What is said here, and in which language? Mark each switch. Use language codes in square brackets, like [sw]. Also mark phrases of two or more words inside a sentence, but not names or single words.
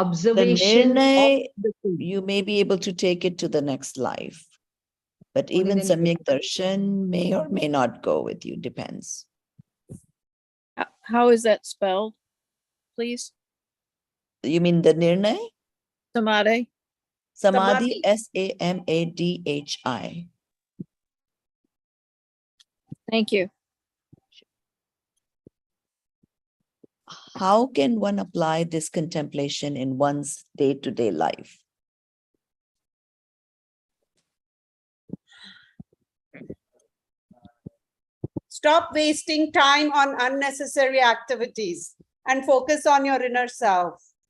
[en] observation of nirnay, the thing. you may be able to take it to the next life. But Only even then you [sa] Samyak Darshan [en] may or may not go with you, depends. How is that spelled, please? You mean the nirnay? Samadhi? Samadhi, Samadhi. Samadhi. Thank you. How can one apply this contemplation in one's day-to-day life? Stop wasting time on unnecessary activities and focus on your inner self.